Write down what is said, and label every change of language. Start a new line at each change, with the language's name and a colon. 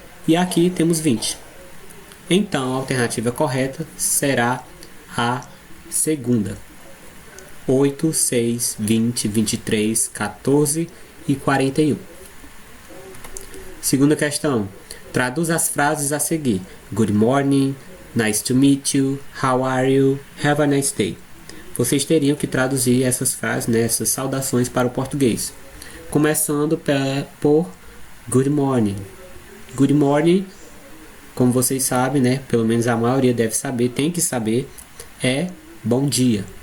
Portuguese: E aqui temos 20. Então a alternativa correta será a segunda. 8, 6, 20, 23, 14 e 41. Segunda questão. Traduz as frases a seguir.
English: Good morning, nice to meet you, how are you, have a nice day.
Portuguese: Vocês teriam que traduzir essas frases, né, essas saudações para o português. Começando por
English: good morning. Good morning,
Portuguese: como vocês sabem, né, pelo menos a maioria deve saber, tem que saber, é bom dia.